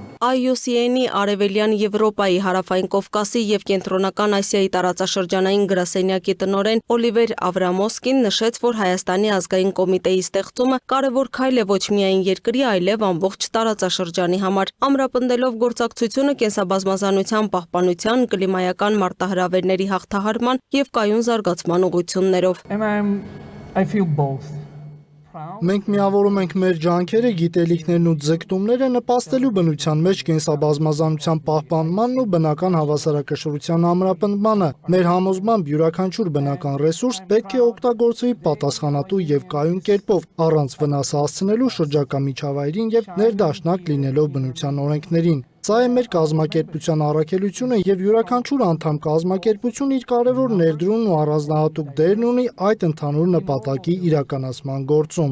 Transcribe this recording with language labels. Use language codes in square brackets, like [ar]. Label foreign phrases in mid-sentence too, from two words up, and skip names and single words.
[hy] IUCN-ի Արևելյան Եվրոպայի, Հարավային Կովկասի եւ Կենտրոնական Ասիայի տարածաշրջանային գրասենյակի տնօրեն Օլիվեր Ավրամոսկին նշեց, որ Հայաստանի ազգային կոմիտեի ստեղծումը կարևոր քայլ է ոչ միայն երկրի, այլև ամբողջ տարածաշրջանի համար, ամրապնդելով գործակցությունը կենսաբազմազանության պահպանության, կլիմայական մարտահրավերների հաղթահարման եւ կայուն զարգացման ուղղություններով։ [en] I feel both. [hy] Մենք միավորում ենք մեր ջանքերը, գիտելիքներն ու ձգտումները նպաստելու բնության մեջ կենսաբազմազանության պահպանմանն ու բնական հավասարակշռության ամրապնդմանը։ Մեր համոզմամբ յուրաքանչյուր բնական ռեսուրս պետք է օգտագործվի պատասխանատու եւ կայուն կերպով, առանց վնաս հասցնելու շրջակա միջավայրին եւ ներդաշնակ լինելով բնության օրենքներին։ Սա է մեր կազմակերպության առաքելությունը եւ յուրաքանչյուր անդամ կազմակերպություն իր կարևոր ներդրումն ու առանձնահատուկ դերն ունի այդ ընդհանուր նպատակի իրականացման գործում։